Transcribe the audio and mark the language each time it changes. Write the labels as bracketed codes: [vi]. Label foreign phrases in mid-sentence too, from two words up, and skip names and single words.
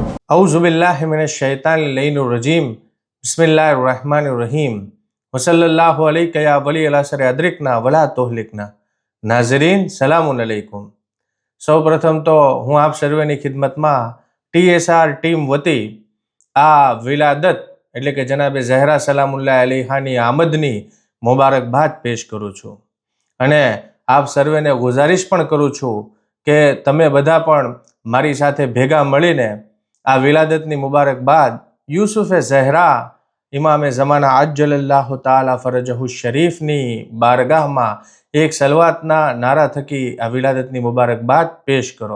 [ar] أعوذ بالله من الشيطان الرجيم بسم الله الرحمن الرحيم وصلى الله عليك يا ولي العصر أدركنا ولا تهلكنا. [ur] ناظرین سلامٌ علیکم. [gu] સૌ પ્રથમ તો હું આપ સર્વેની ખિદમતમાં TSR ટીમ વતી આ વિલાદત એટલે કે જનાબે ઝહરા સલામુલ્લાહ અલૈહાની આમદની મુબારકબાદ પેશ કરું છું અને આપ સર્વેને ગુજારિશ પણ કરું છું કે તમે બધા પણ મારી સાથે ભેગા મળીને આ વિલાદતની મુબારકબાદ યુસુફે ઝહરા ઇમામે ઝમાના [ar] عجل الله تعالى فرجه [gu] શરીફની બારગાહમાં એક સલવાતના નારા થકી આ વિલાદતની મુબારકબાદ પેશ કરો.